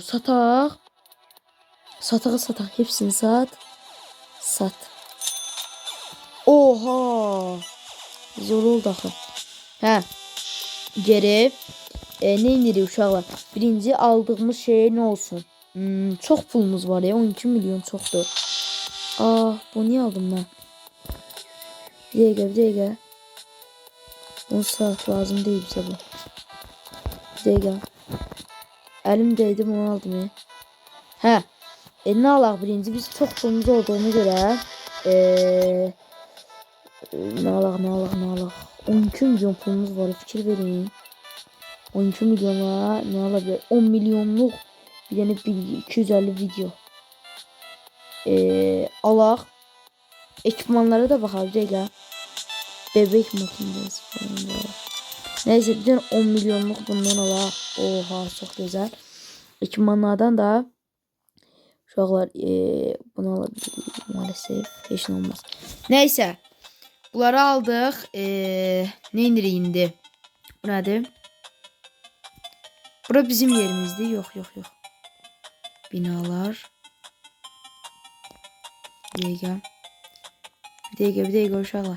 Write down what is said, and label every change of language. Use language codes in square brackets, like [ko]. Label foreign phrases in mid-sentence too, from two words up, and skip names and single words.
[az] Sataq. Sataq. [tr] Hepsini sat. Sat. Oha! [az] Zor oldu axı. Hə. Geri ne indirir uşaqlar? Birinci aldığımız şey ne olsun? Çox pulumuz var ya. 12 milyon çoxdur. [tr] Bu niye aldım ben? [az] Bir dəqiqə. [tr] 10 saat lazım değil bize bu. [az] Bir dəqiqə. Əlim dəydi bunu aldım ya. Hə. Ne alaq birinci? Biz çox pulumuz olduğuna göre ne alaq? 12 milyon pulumuz var. Fikir verin. 12 milyona [tr] ne alabilir? 10 milyonluk bir tane 250 video. [az] Alaq. Ekipmanlara da baxaq. Bir dəqiqə. [tr] Bebek makinesi falan var. Neyse bir tane 10 milyonluk bundan alaq. Oha çok güzel. Ekipmanlardan da uşaqlar bunu alabiliriz maalesef. [az] Heç nə olmaz. Neyse. Bunları aldıq. Ne indirik indi? Bu nədir? Bura bizim yerimizdir. Yox. Binalar. Bir dəqiqə uşaqlar.